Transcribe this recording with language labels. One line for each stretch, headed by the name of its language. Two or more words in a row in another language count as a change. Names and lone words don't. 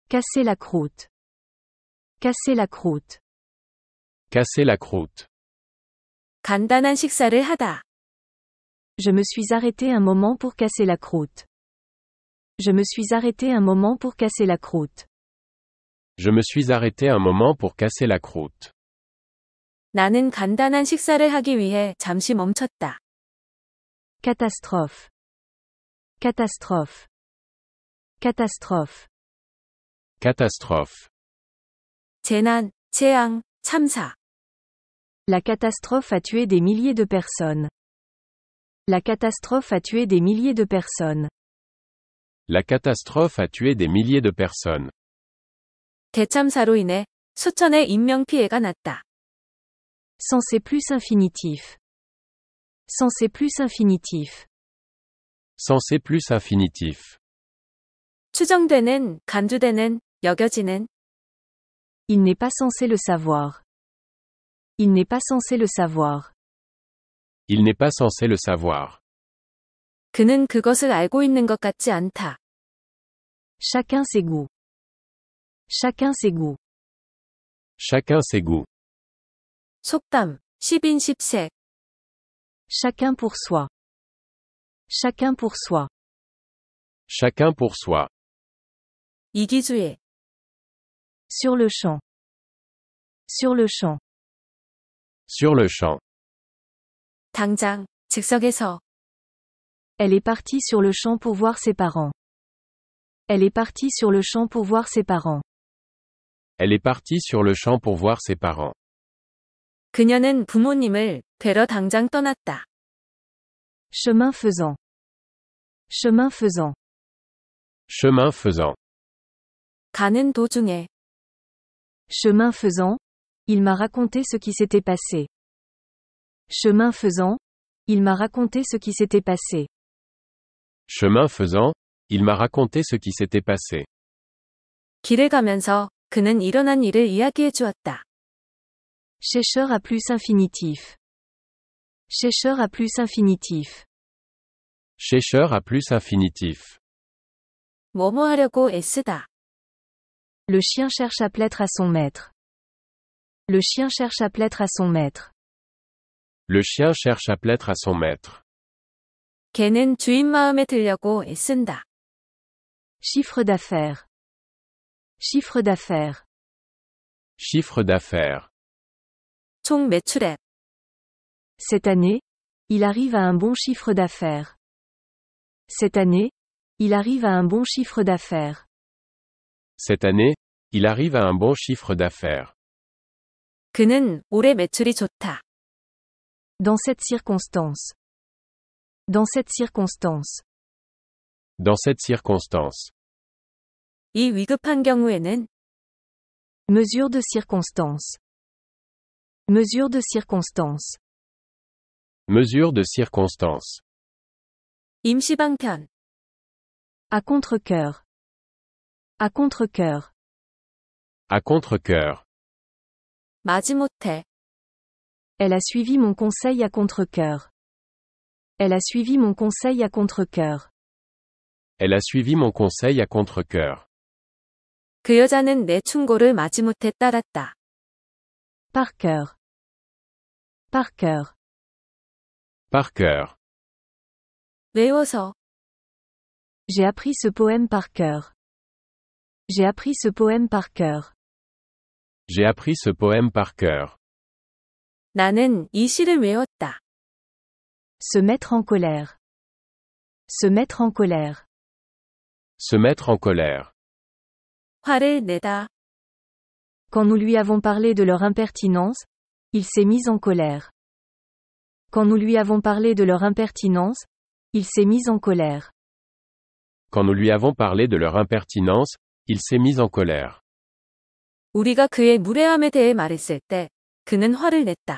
French: Casser la croûte. Casser la croûte. Casser la croûte.
Korean: 간단한 식사를 하다.
French: Je me suis arrêté un moment pour casser la croûte. Je me suis arrêté un moment pour casser la croûte. Je me suis arrêté un moment pour casser la croûte.
Korean: 나는 간단한 식사를 하기 위해 잠시 멈췄다.
French: Catastrophe. Catastrophe. Catastrophe. Catastrophe.
Korean: 재난, 재앙, 참사.
French: La catastrophe a tué des milliers de personnes. La catastrophe a tué des milliers de personnes. La catastrophe a tué des milliers de personnes.
Korean: 대참사로 인해 수천의 인명피해가 났다.
French: Sensé plus infinitif. Sensé plus infinitif. Sensé plus infinitif.
Korean: 추정되는, 간주되는, 여겨지는.
French: Il n'est pas censé le savoir. Il n'est pas censé le savoir. Il n'est pas censé le savoir.
Korean: 그는 그것을 알고 있는 것 같지 않다.
French: Chacun ses goûts. Chacun ses goûts. Chacun ses goûts.
Korean: 속담, 10인10색.
French: Chacun pour soi. Chacun pour soi. Chacun pour soi.
Korean: 이기주의.
French: Sur le champ. Sur le champ. Sur le champ.
Korean: 당장, 즉석에서.
French: Elle est partie sur le champ pour voir ses parents. Elle est partie sur le champ pour voir ses parents. Elle est partie sur le champ pour voir ses parents.
Korean: 그녀는 부모님을 뵈러 당장 떠났다.
French: Chemin faisant. Chemin faisant. Chemin faisant.
Korean: 가는 도중에.
French: Chemin faisant, il m'a raconté ce qui s'était passé. Chemin faisant, il m'a raconté ce qui s'était passé. Chemin faisant, il m'a raconté ce qui s'était passé.
Korean: 길을 가면서 그는 일어난 일을 이야기해 주었다.
French: Chercheur à plus infinitif. Chercheur à plus infinitif. Chercheur à plus infinitif.
Korean: 뭐뭐 하려고 애쓰다.
French: Le chien cherche à plaître à son maître. Le chien cherche à plaître à son maître. Le chien cherche à plaître à son maître.
Korean: 개는 주인 마음에 들려고 애쓴다.
French: Chiffre d'affaires. Chiffre d'affaires. Chiffre d'affaires.
Korean: 총 매출액.
French: Cette année, il arrive à un bon chiffre d'affaires. Cette année, il arrive à un bon chiffre d'affaires. Cette année, il arrive à un bon chiffre d'affaires.
Korean: 그는 올해 매출이 좋다.
French: Dans cette circonstance. Dans cette circonstance. Dans cette circonstance.
Korean: 이 위급한 경우에는
French: Mesure de circonstance. Mesure de circonstance. Mesure de circonstance.
Korean: 임시방편.
French: À contre-cœur. À contre-cœur. À contre-cœur.
Korean: 마지못해.
French: Elle a suivi mon conseil à contre-cœur. Elle a suivi mon conseil à contre-cœur. Elle a suivi mon conseil à contre-cœur.
Korean: 그 여자는 내 충고를 마지못해 따랐다.
French: Par cœur. Par cœur. Par cœur.
Korean: 외워서.
French: J'ai appris ce poème par cœur. J'ai appris ce poème par cœur. J'ai appris ce poème par cœur.
Korean: 나는 이 시를 외웠다.
French: Se mettre en colère. Se mettre en colère. Se mettre en colère.
Korean: 화를 내다.
French: Quand nous lui avons parlé de leur impertinence, il s'est mis en colère. Quand nous lui avons parlé de leur impertinence, il s'est mis en colère. Quand nous lui avons parlé de leur impertinence, il s'est mis en colère.
Korean: 우리가 그의 무례함에 대해 말했을 때 그는 화를 냈다.